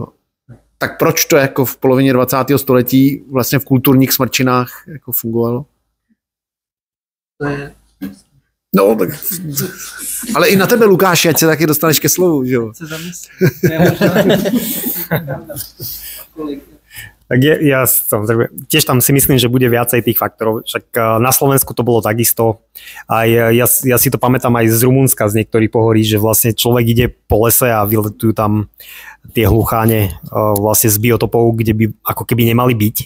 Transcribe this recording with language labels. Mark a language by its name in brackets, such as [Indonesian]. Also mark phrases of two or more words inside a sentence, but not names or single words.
[Czech] Tak proč to jako v polovině 20. století vlastně v kulturních smrčinách jako fungovalo? No, tak, ale i na tebe, Lukáši, ať se taky dostaneš ke slovu, že jo? [Slovak] Tak ja tiež tam si myslím, že bude viacej tých faktorov. Však na Slovensku to bolo takisto. A ja si to pamätám aj z Rumunska, z niektorých pohorí, že vlastne človek ide po lese a vyletujú tam tie hlucháne vlastne z biotopov, kde by ako keby nemali byť.